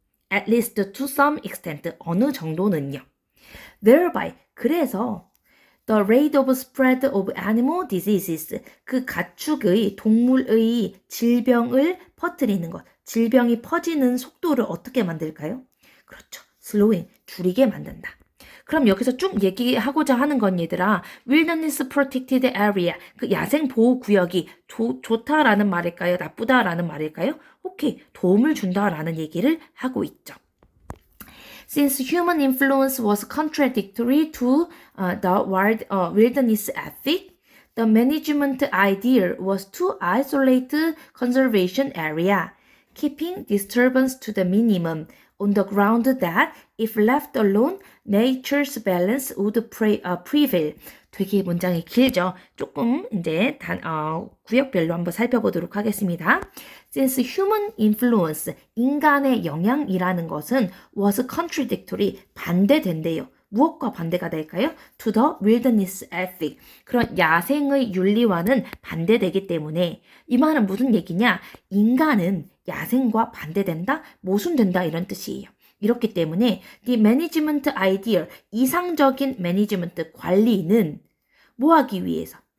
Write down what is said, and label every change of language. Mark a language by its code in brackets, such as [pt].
[en] At least to some extent [ko] 어느 정도는요. Thereby 그래서 [en] The rate of spread of animal diseases [ko] 그 가축의 동물의 질병을 퍼뜨리는 것 질병이 퍼지는 속도를 어떻게 만들까요? 그렇죠. slowing 줄이게 만든다. 그럼 여기서 쭉 얘기하고자 하는 건 얘들아 [en] wilderness protected area [ko] 그 야생 보호 구역이 좋다라는 말일까요? 나쁘다라는 말일까요? 오케이 도움을 준다라는 얘기를 하고 있죠. [en] Since human influence was contradictory to the wilderness ethic, the management idea was to isolate conservation area, keeping disturbance to the minimum on the ground that if left alone, nature's balance would prevail. [ko] 되게 문장이 길죠. 조금 이제 구역별로 한번 살펴보도록 하겠습니다. [en] Since human influence, [ko] 인간의 영향이라는 것은 [en] was contradictory, [ko] 반대된대요. 무엇과 반대가 될까요? [en] To the wilderness ethic. [ko] 그런 야생의 윤리와는 반대되기 때문에 이 말은 무슨 얘기냐? 인간은 야생과 반대된다? 모순된다 이런 뜻이에요. 이렇기 때문에 [en] the management ideal, [ko] 이상적인 매니지먼트 관리는 뭐 하기 위해서?